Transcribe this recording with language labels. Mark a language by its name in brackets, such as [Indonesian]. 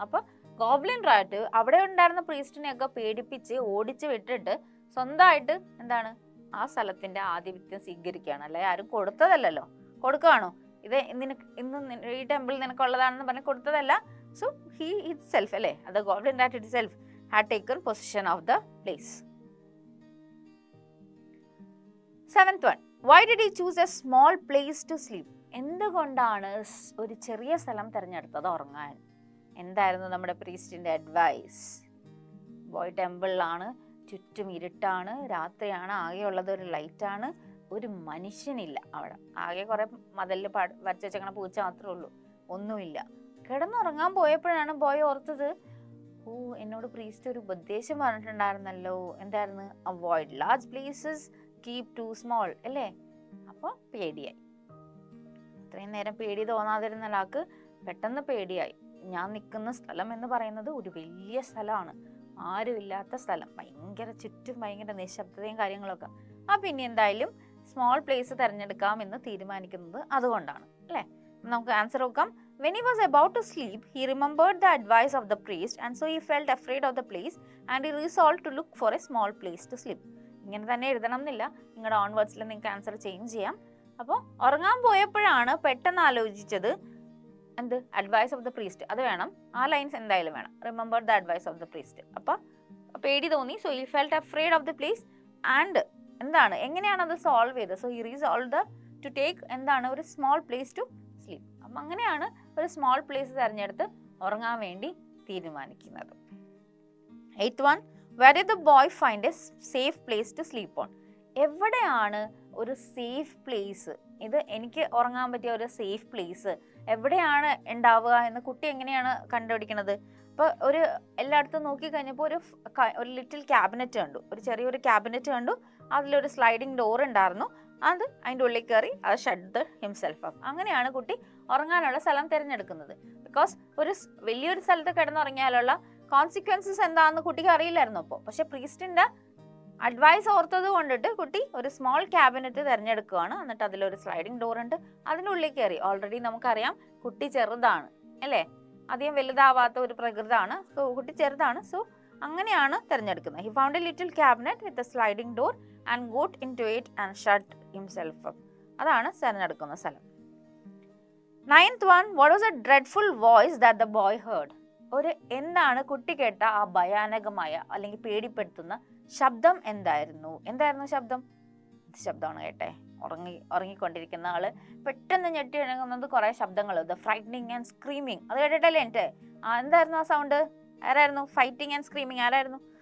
[Malayalam] അപ്പൊ goblin rat അവിടെ ഉണ്ടായിരുന്ന പ്രീസ്റ്റിനെയൊക്കെ പേടിപ്പിച്ച് ഓടിച്ച് വിട്ടിട്ട് സ്വന്തമായിട്ട് എന്താണ് ആ സ്ഥലത്തിന്റെ ആധിപത്യം സ്വീകരിക്കുകയാണ്. അല്ലെ ആരും കൊടുത്തതല്ലോ. കൊടുക്കുകയാണോ? ഇത് ഇന്ന് ഈ ടെമ്പിൾ നിനക്കുള്ളതാണെന്ന് പറഞ്ഞ് കൊടുത്തതല്ല. [English] So he itself, അല്ലേ? അത് goblin rat itself had taken position of the place. 7th one, why did he choose a small place to sleep? [Malayalam] എന്തുകൊണ്ടാണ് ഒരു ചെറിയ സ്ഥലം തിരഞ്ഞെടുത്തത് ഉറങ്ങാൻ? എന്തായിരുന്നു നമ്മുടെ പ്രീസ്റ്റിന്റെ അഡ്വൈസ്? ബോയ് ടെമ്പിളിലാണ്, ചുറ്റും ഇരുട്ടാണ്, രാത്രിയാണ്, ആകെയുള്ളത് ഒരു ലൈറ്റാണ്, ഒരു മനുഷ്യനില്ല അവിടെ. ആകെ കുറെ മതിലിൽ വരച്ച് വെച്ചങ്ങനെ പൂച്ച മാത്രമേ ഉള്ളൂ, ഒന്നുമില്ല. കിടന്നുറങ്ങാൻ പോയപ്പോഴാണ് ബോയ് ഓർത്തത്, എന്നോട് പ്രീസ്റ്റ് ഒരു ഉപദേശം പറഞ്ഞിട്ടുണ്ടായിരുന്നല്ലോ. എന്തായിരുന്നു? [English] Avoid large places, keep to small, അല്ലേ? [Malayalam] അപ്പോൾ പേടിയായി. അത്രയും നേരം പേടി തോന്നാതിരുന്ന ആൾക്ക് പെട്ടെന്ന് പേടിയായി. ഞാൻ നിൽക്കുന്ന സ്ഥലം എന്ന് പറയുന്നത് ഒരു വലിയ സ്ഥലമാണ്, ആരുമില്ലാത്ത സ്ഥലം, ചുറ്റും ഭയങ്കര നിശബ്ദതയും കാര്യങ്ങളൊക്കെ. പിന്നെ എന്തായാലും സ്മോൾ പ്ലേസ് തിരഞ്ഞെടുക്കാം എന്ന് തീരുമാനിക്കുന്നത് അതുകൊണ്ടാണ്, അല്ലേ? നമുക്ക് ആൻസർ നോക്കാം. [English] When he was about to sleep, he remembered the advice of the priest and so he felt afraid of the place and he resolved to look for a small place to sleep. [Malayalam] ഇങ്ങനെ തന്നെ എഴുതണം എന്നില്ല, നിങ്ങളുടെ ഓൺവേർഡ്സിൽ നിങ്ങൾക്ക് answer change ചെയ്യാം. അപ്പോൾ ഉറങ്ങാൻ പോയപ്പോഴാണ് പെട്ടെന്ന് ആലോചിച്ചത് എന്ത്? [English] Advice of the priest. [Malayalam] അത് വേണം, ആ ലൈൻസ് എന്തായാലും വേണം. [English] Remember the advice of the priest. [Malayalam] അപ്പോൾ പേടി തോന്നി. [English] so he felt afraid of the place and എന്താണ്, [Malayalam] എങ്ങനെയാണ് അത് സോൾവ് ചെയ്തത്? [English] So he resolve to take എന്താണ് ഒരു small place to sleep. [Malayalam] അപ്പം അങ്ങനെയാണ് ഒരു സ്മോൾ പ്ലേസ് തിരഞ്ഞെടുത്ത് ഉറങ്ങാൻ വേണ്ടി തീരുമാനിക്കുന്നത്. [English] 8th one, where did the boy find a safe place to sleep on? [Malayalam] എവിടെയാണ് ഒരു സേഫ് പ്ലേസ്? ഇത് എനിക്ക് ഉറങ്ങാൻ പറ്റിയ ഒരു സേഫ് പ്ലേസ് എവിടെയാണ് ഉണ്ടാവുക എന്ന് കുട്ടി എങ്ങനെയാണ് കണ്ടുപിടിക്കുന്നത്? അപ്പോൾ എല്ലായിടത്തും നോക്കി കഴിഞ്ഞപ്പോൾ ഒരു ലിറ്റിൽ ക്യാബിനറ്റ് കണ്ടു, ഒരു ചെറിയൊരു ക്യാബിനറ്റ് കണ്ടു. അതിലൊരു സ്ലൈഡിങ് ഡോർ ഉണ്ടായിരുന്നു. അത് അതിൻ്റെ ഉള്ളിൽ കയറി അത് [English] Shut himself up. [Malayalam] അങ്ങനെയാണ് കുട്ടി ഉറങ്ങാനുള്ള സ്ഥലം തിരഞ്ഞെടുക്കുന്നത്. ബിക്കോസ് വലിയൊരു സ്ഥലത്ത് കിടന്നുറങ്ങിയാലുള്ള കോൺസിക്വൻസസ് എന്താണെന്ന് കുട്ടിക്ക് അറിയില്ലായിരുന്നു അപ്പോൾ. പക്ഷെ പ്രീസ്റ്റിന്റെ അഡ്വൈസ് ഓർത്തത് കൊണ്ടിട്ട് കുട്ടി ഒരു സ്മോൾ ക്യാബിനറ്റ് തിരഞ്ഞെടുക്കുകയാണ്. എന്നിട്ട് അതിലൊരു സ്ലൈഡിങ് ഡോർ ഉണ്ട്, അതിനുള്ളിൽ കയറി. ഓൾറെഡി നമുക്കറിയാം കുട്ടി ചെറുതാണ് അല്ലേ, അധികം വലുതാവാത്ത ഒരു പ്രകൃതമാണ്. സോ കുട്ടി ചെറുതാണ്. സോ അങ്ങനെയാണ് തിരഞ്ഞെടുക്കുന്നത്. [English] He found a little cabinet with a sliding door and got into it and shut himself up. [Malayalam] അതാണ് തിരഞ്ഞെടുക്കുന്ന സ്ഥലം. [English] 9th one, what was a dreadful voice that the boy heard? [Malayalam] എന്താണ് കുട്ടി കേട്ട ആ ഭയാനകമായ അല്ലെങ്കിൽ പേടിപ്പെടുത്തുന്ന ശബ്ദം എന്തായിരുന്നു? ശബ്ദം? ശബ്ദമാണ് കേട്ടെ. ഉറങ്ങിക്കൊണ്ടിരിക്കുന്ന ആള് പെട്ടെന്ന് ഞെട്ടി ഇണങ്ങുന്നത് കുറെ ശബ്ദങ്ങൾ, [English] The frightening and screaming. [Malayalam] അത് കേട്ടിട്ടല്ലേ എൻ്റെ എന്തായിരുന്നു ആ സൗണ്ട്? ആരായിരുന്നു? [English] fighting and screaming [Malayalam] ആരായിരുന്നു?